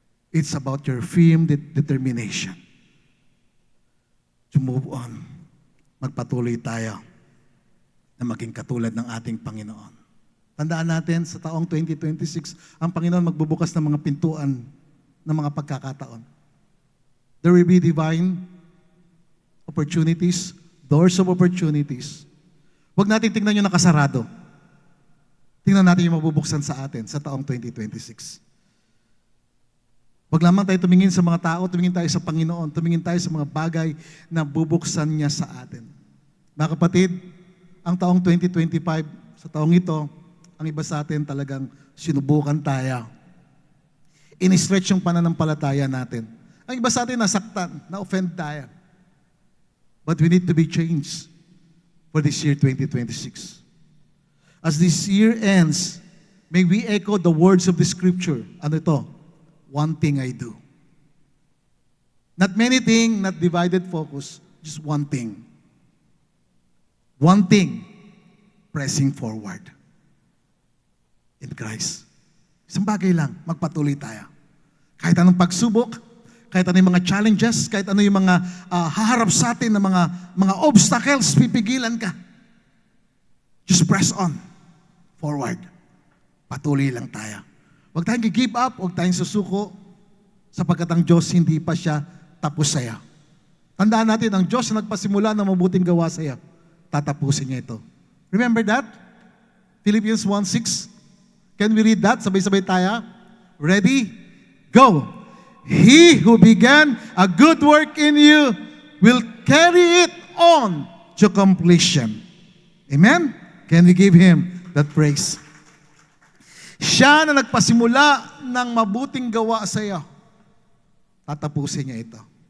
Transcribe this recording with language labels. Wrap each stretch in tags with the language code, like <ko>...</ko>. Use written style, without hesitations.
<en>It's about your firm determination to move on.</en> <tl>Magpatuloy tayo na maging katulad ng ating Panginoon. Tandaan natin, sa taong 2026, ang Panginoon magbubukas ng mga pintuan ng mga pagkakataon. There will be divine opportunities, doors of opportunities. Huwag natin tingnan yung nakasarado. Tingnan natin yung mabubuksan sa atin sa taong 2026. Huwag lamang tayo tumingin sa mga tao, tumingin tayo sa Panginoon, tumingin tayo sa mga bagay na bubuksan niya sa atin. Mga kapatid, ang taong 2025, sa taong ito, ang iba sa atin talagang sinubukan tayo. In-stretch yung pananampalataya natin. Ang iba sa atin nasaktan, na-offend tayo.</tl> <en>But we need to be changed for this year 2026. As this year ends, may we echo the words of the Scripture.</en> <tl>Ano ito?</tl> <en>One thing I do. Not many things, not divided focus, just one thing. One thing, pressing forward in Christ.</en> <tl>Isang bagay lang, magpatuloy tayo. Kahit anong pagsubok, kahit ano yung mga challenges, kahit ano yung mga haharap sa atin na mga obstacles, pipigilan ka.</tl> <en>Just press on forward.</en> <tl>Patuloy lang tayo. Huwag tayong give up, huwag tayong susuko, sapagkat ang Diyos hindi pa siya tapos sa'yo. Tandaan natin, ang Diyos na nagpasimula ng mabuting gawa sa'yo, tatapusin niya ito.</tl> <en>Remember that?</en> <tl>Philippians 1:6.</tl> <en>Can we read that?</en> <tl>Sabay-sabay tayo.</tl> <en>Ready? Go. He who began a good work in you will carry it on to completion. Amen? Can we give Him that praise?</en> <tl>Siya na nagpasimula ng mabuting gawa sa iyo, tatapusin niya ito.</tl>